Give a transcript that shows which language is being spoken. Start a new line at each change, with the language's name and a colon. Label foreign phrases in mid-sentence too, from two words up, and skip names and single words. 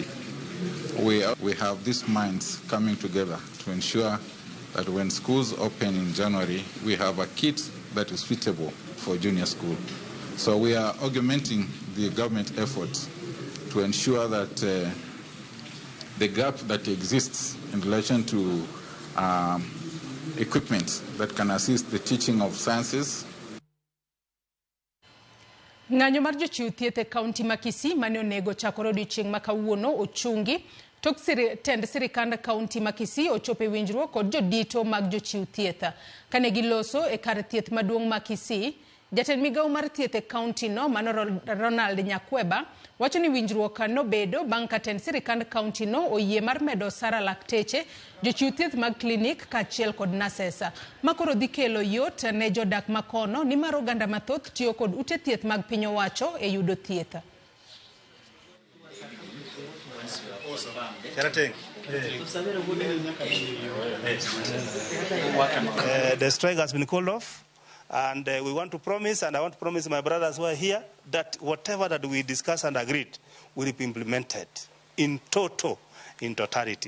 English: We have these minds coming together to ensure that when schools open in January, we have a kit that is suitable for junior school. So we are augmenting the government efforts to ensure that the gap that exists in relation to equipment that can assist the teaching of sciences.
Luo (Kenya and Tanzania): Ng'anyo mar jochiw thieth e kaunti ma Kisii mane onego chakore odiechieng' ma kawuono ochungi tok tend sirikand kaunti ma Kisii ochopo e winjruok kod jodito mag jochiw thieth. Kane giloso e kar thieth maduong' ma Kisii, jatend migawo mar thieth e kaunti no mano Ronald Nyakweba wacho ni winjruok nobedo bang' ka tend sirikand kaunti no oyie mar medo sara lakteche jochiw thieth mag klinik kaachiel kod nurses. Makoro dhi kelo yot ne jodak makono ni mar oganda mathoth tiyo kod ute thieth mag piny owacho e yudo thieth.
English: The strike has been called off, and we want to promise, and I want to promise my brothers who are here, that whatever that we discuss and agreed will be implemented in totality.